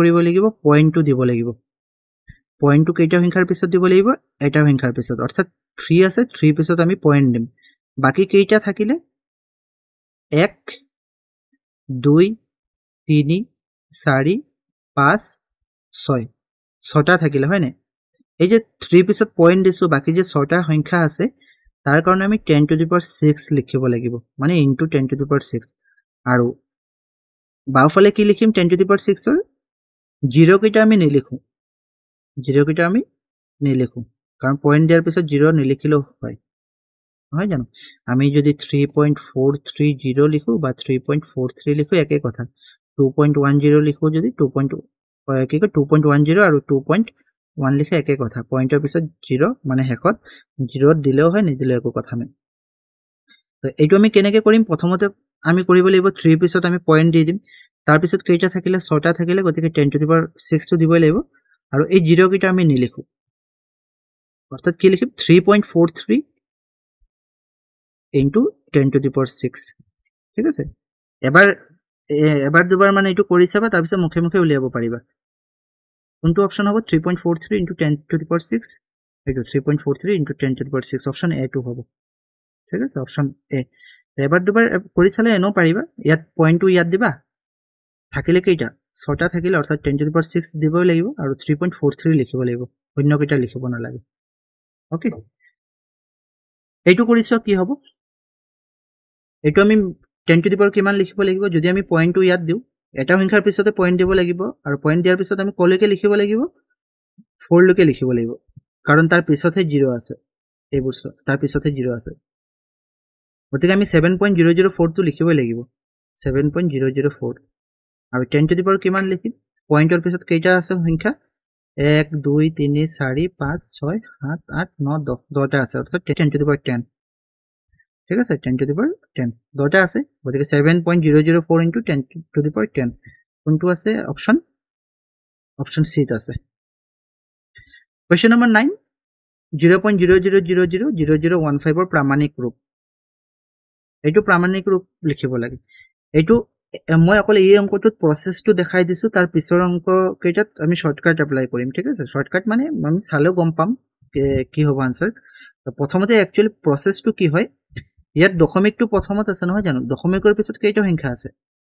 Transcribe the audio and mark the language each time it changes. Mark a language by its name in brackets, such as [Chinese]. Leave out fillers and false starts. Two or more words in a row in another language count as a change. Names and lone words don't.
[Assamese] কৰিব লাগিব পয়েন্টটো দিব লাগিব পয়েন্টটো কেইটা সংখ্যাৰ পিছত দিব লাগিব এটা সংখ্যাৰ পিছত অৰ্থাৎ 3 আছে 3 পিছত আমি পয়েন্ট দিম বাকি কেইটা থাকিলে 1 2 3 4 5 6 ছটা থাকিলে হয় নে এই যে 3 পিছত পয়েন্ট দিছো বাকি যে ছটা সংখ্যা আছে তাৰ কাৰণে আমি [English] 10 to the power 6 [Assamese] লিখিব লাগিব মানে [English] into 10 to the power 6 [Assamese] আৰু বাওফালে কি লিখিম [English] 10 to the power 6 [Assamese] ৰ 0 কেইটা আমি নিলিখো 0 কেইটা আমি নিলিখো কাৰণ পয়েন্ট দিয়াৰ পিছত 0 নিলিখিলেও হয় নহয় জানো আমি যদি 3.430 লিখো বা 3.43 লিখো একে কথা 2.10 লিখো যদি 2.10 আৰু 2.1 লিখে একে কথা পয়েন্টৰ পিছত 0 মানে হেকত 0 দিলেও হয় নিদিলেও একো কথা নাই তো এইটো আমি কেনেকৈ কৰিম প্ৰথমতে আমি কৰিব লাগিব 3 পিছত আমি পয়েন্ট দি দিম তাৰ পিছত কেইটা থাকিলে 6টা থাকিলে গতিকে [English] 10 to the power 6 [Assamese] টো দিবই লাগিব আৰু এই 0 কেইটা আমি নিলিখো অৰ্থাৎ কি লিখিম [English] 3.43 into 10 to the power 6 [Assamese] ঠিক আছে এবাৰ দুবাৰ মানে এইটো কৰি চাবা তাৰ পিছত মুখে মুখে উলিয়াব পাৰিবা কোনটো অপচন হ'ব [English] 3.43 into 10 to the power 6 [Assamese] এইটো [English] 3.43 into 10 to the power 6 option A [Assamese] টো হ'ব ঠিক আছে [English] option A [Assamese] এবাৰ দুবাৰ কৰি চালে এনো পাৰিবা ইয়াত পয়েন্টটো ইয়াত দিবা থাকিলে কেইটা 6টা থাকিলে অৰ্থাৎ [English] 10 to the power 6 [Assamese] দিবই লাগিব আৰু 3.43 লিখিব লাগিব অন্য কেইটা লিখিব নালাগে ওকে এইটো কৰিছো কি হ'ব এইটো আমি [English] 10 to the power [Assamese] কিমান লিখিব লাগিব যদি আমি পয়েন্টটো ইয়াত দিও এটা সংখ্যাৰ পিছতে পয়েন্ট দিব লাগিব আৰু পয়েন্ট দিয়াৰ পিছত আমি কলৈকে লিখিব লাগিব 4 লৈকে লিখিব লাগিব কাৰণ তাৰ পিছতে 0 আছে এই বস্তু তাৰ পিছতে 0 আছে গতিকে আমি 7.004 টো লিখিবই লাগিব 7.004 আৰু [English] 10 to the power [Assamese] কিমান লিখিম পয়েন্টৰ পিছত কেইটা আছে সংখ্যা 1 2 3 4 5 6 7 8 9 10 10টা আছে অৰ্থাৎ [English] 10 to the power 10 [Assamese] ঠিক আছে [English] 10 to the power 10 [Assamese] দুটা আছে গতিকে [English] 7.004 into 10 to the power 10 [Assamese] কোনটো আছে [English] option C [Assamese] ত আছে [English] question number 9 [Assamese] 0.00000015 ৰ প্ৰামাণিক ৰূপ এইটো প্ৰামাণিক ৰূপ লিখিব লাগে এইটো মই অকল এই অংকটোত প্ৰসেসটো দেখাই দিছো তাৰ পিছৰ অংক কেইটাত আমি শৰ্টকাট এপ্লাই কৰিম ঠিক আছে শৰ্টকাট মানে আমি চালেও গম পাম কি হ'ব আনসাৰ প্ৰথমতে একচুয়ালি প্ৰসেসটো কি হয় ইয়াত দশমিকটো প্ৰথমত আছে নহয় জানো দশমিকৰ পিছত কেইটা সংখ্যা আছে